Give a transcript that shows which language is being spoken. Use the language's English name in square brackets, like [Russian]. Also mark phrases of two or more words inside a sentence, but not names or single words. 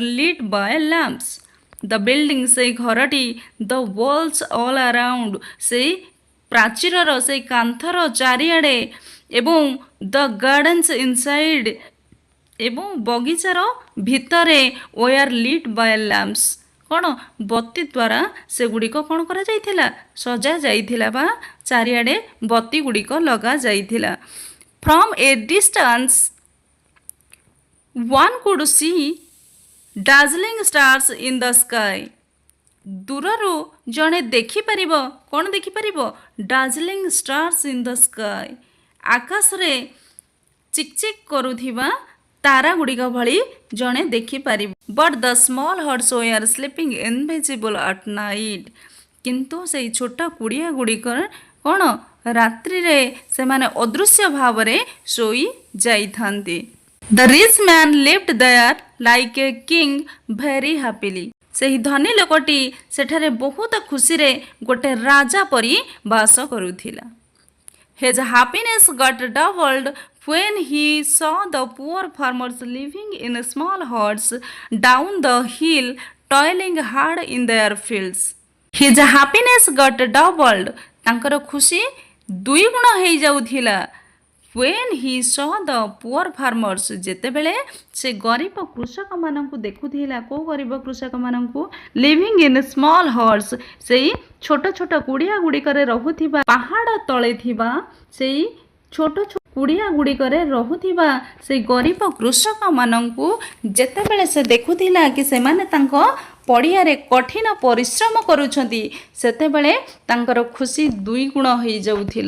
[English] Lit by lamps the building [Odia] ସେଇ ଘରଟି [English] the walls all around [Odia] ସେଇ ପ୍ରାଚୀରର ସେଇ କାନ୍ଥର ଚାରିଆଡ଼େ ଏବଂ [English] the gardens inside [Odia] ଏବଂ ବଗିଚାର ଭିତରେ [English] were lit by lamps [Odia] କ'ଣ ବତୀ ଦ୍ୱାରା ସେଗୁଡ଼ିକ କ'ଣ କରାଯାଇଥିଲା ସଜାଯାଇଥିଲା ବା ଚାରିଆଡ଼େ ବତୀ ଗୁଡ଼ିକ ଲଗାଯାଇଥିଲା। [English] From a distance one could see dazzling stars in the sky। [Odia] ଦୂରରୁ ଜଣେ ଦେଖିପାରିବ କ'ଣ ଦେଖିପାରିବ [English] dazzling stars in the sky। [Odia] ଆକାଶରେ ଚିକଚିକ୍ କରୁଥିବା ତାରା ଗୁଡ଼ିକ ଭଳି ଜଣେ ଦେଖିପାରିବ। [English] But the small huts were sleeping invisible at night. [Odia] କିନ୍ତୁ ସେଇ ଛୋଟ କୁଡ଼ିଆ ଗୁଡ଼ିକର କ'ଣ ରାତ୍ରିରେ ସେମାନେ ଅଦୃଶ୍ୟ ଭାବରେ ଶୋଇ ଯାଇଥାନ୍ତି। [English] The rich man lived there like a king very happily. [Odia] ସେହି ଧନୀ ଲୋକଟି ସେଠାରେ ବହୁତ ଖୁସିରେ ଗୋଟେ ରାଜା ପରି ବାସ କରୁଥିଲା। [English] His happiness got doubled when he saw the poor farmers living in small huts down the hill, toiling hard in their fields। His happiness got doubled। [Odia] ତାଙ୍କର ଖୁସି ଦୁଇଗୁଣ ହେଇଯାଉଥିଲା। [English] when he saw the poor farmers। [Odia] ଯେତେବେଳେ ସେ ଗରିବ କୃଷକମାନଙ୍କୁ ଦେଖୁଥିଲା। କେଉଁ ଗରିବ କୃଷକମାନଙ୍କୁ [English] living in small huts। [Odia] ସେଇ ଛୋଟ ଛୋଟ କୁଡ଼ିଆ ଗୁଡ଼ିକରେ ରହୁଥିବା ପାହାଡ଼ ତଳେ ଥିବା ସେଇ ଛୋଟ ଛୋଟ କୁଡ଼ିଆ ଗୁଡ଼ିକରେ ରହୁଥିବା ସେଇ ଗରିବ କୃଷକମାନଙ୍କୁ ଯେତେବେଳେ ସେ ଦେଖୁଥିଲା କି ସେମାନେ ତାଙ୍କ ପଡ଼ିଆରେ କଠିନ ପରିଶ୍ରମ କରୁଛନ୍ତି ସେତେବେଳେ ତାଙ୍କର ଖୁସି ଦୁଇଗୁଣ ହେଇଯାଉଥିଲା।